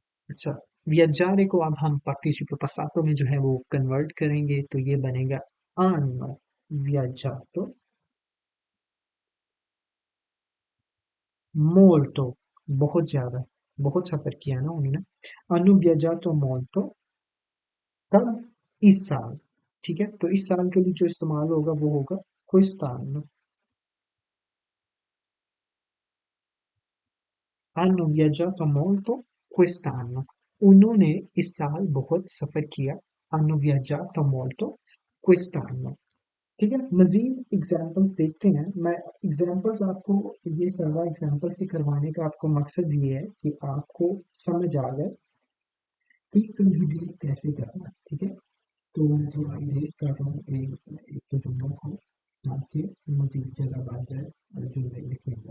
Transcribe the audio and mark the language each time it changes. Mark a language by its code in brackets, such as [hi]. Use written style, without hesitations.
[hi] अच्छा, viaggiare को अब हम पार्टिसिपल passato में जो है वो कन्वर्ट करेंगे, तो ये बनेगा [it] hanno viaggiato [hi] molto, बहुत ज्यादा, बहुत सफर किया ना उन्होंने। [it] hanno viaggiato molto, [hi] कब? इस साल। ठीक है, तो इस साल के लिए जो इस्तेमाल होगा वो होगा quest'anno। [it] hanno viaggiato molto quest'anno, [hi] उन्होंने इस साल बहुत सफर किया। [it] hanno viaggiato molto quest'anno। [hi] ठीक है, मजीद एग्जाम्पल्स देखते हैं। मैं एग्जाम्पल्स आपको, ये सारा एग्जाम्पल से करवाने का आपको मकसद ये है कि आपको समझ आ जाए कि कंजुगेट कैसे करना है। ठीक है, तो मैं थोड़ा इरेज कर रहा हूँ एक दो जुमलों को, ताकि मजीद जगह बन जाए जुमले लिखने में।